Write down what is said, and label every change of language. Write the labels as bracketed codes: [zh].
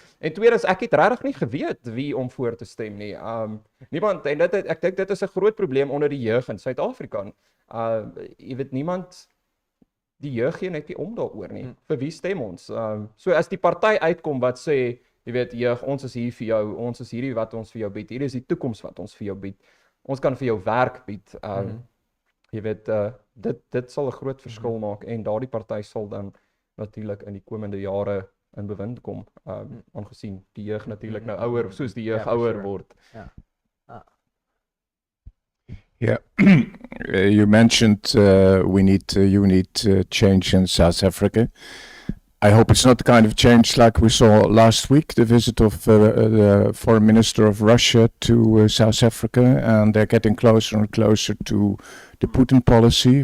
[af] En tweedens, ek het regtig nie geweet wie om voor te stem nie. Niemand, en ek dink dit is 'n groot probleem onder die jeug in Suid-Afrika. Jy weet, niemand, die jeug gee net nie om daaroor nie. Vir wie stem ons? So as die party uitkom wat sê, jy weet, jeug, ons is hier vir jou, ons is hierdie wat ons vir jou bied, hier is die toekoms wat ons vir jou bied, ons kan vir jou werk bied, jy weet, dit sal 'n groot verskil maak en daardie party sal dan natuurlik in die komende jare in bewind kom, aangesien die jeug natuurlik nou ouer, soos die jeug ouer word. [en] Yeah, you mentioned you need change in South Africa. I hope it's not the kind of change like we saw last week, the visit of the foreign minister of Russia to South Africa, and they're getting closer and closer to the Putin policy.